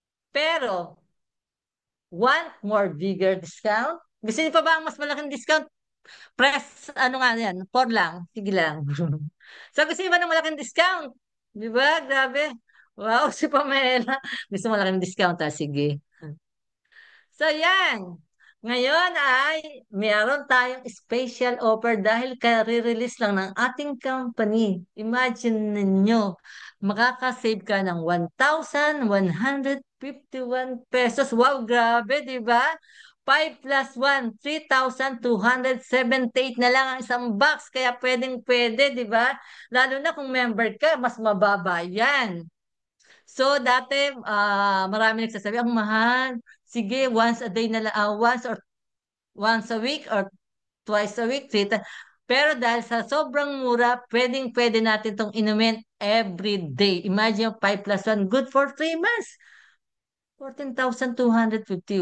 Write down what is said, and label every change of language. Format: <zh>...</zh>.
<en>Pero, want more bigger discount?</en> <tl>Gusto niyo pa ba ang mas malaking discount? Press, ano nga yan? 4 lang. Sige lang. So, gusto niyo ba ng malaking discount? Di ba? Grabe. Wow, si Pamela. Gusto malaking discount, ha? Sige. So, yan. Ngayon ay mayroon tayong special offer dahil ka-release lang ng ating company. Imagine ninyo, makakasave ka ng 1,151 pesos. Wow, grabe, di ba? 5 plus 1, 3,278 na lang ang isang box. Kaya pwedeng pwede, di ba? Lalo na kung member ka, mas mababa yan. So, dati, marami nagsasabi, ang mahal.</tl> <en>Sige, once a day</en> <tl>na lang,</tl> <en>once a week or twice a week, three times.</en> <tl>Pero dahil sa sobrang mura, pwedeng-pwede natin itong inumin</tl> <en>every day. Imagine 5 plus 1, good for 3 months. 14,250.</en>